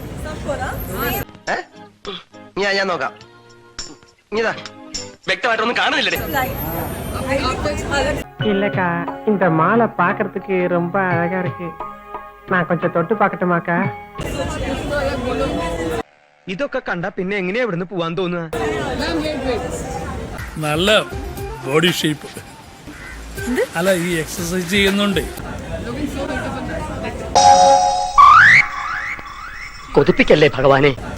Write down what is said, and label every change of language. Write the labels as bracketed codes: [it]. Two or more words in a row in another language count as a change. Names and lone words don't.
[ml] ഞാൻ നോക്കാം. ഇതാ വ്യക്തമായിട്ടൊന്നും കാണുന്നില്ലേ? [ta] இல்லக்கா இந்த மாலை பாக்குறதுக்கு ரொம்ப அழகா இருக்கு. நான் கொஞ்சம் தொட்டு பார்க்கட்டுமாக்கா? [ml] ഇതൊക്കെ കണ്ടാ പിന്നെ എങ്ങനെയാ ഇവിടുന്ന് പോവാൻ തോന്നുക? നല്ല [en] body shape [ml] അല്ല, ഈ എക്സസൈസ് ചെയ്യുന്നുണ്ട്. കൊതിപ്പിക്കല്ലേ ഭഗവാനെ.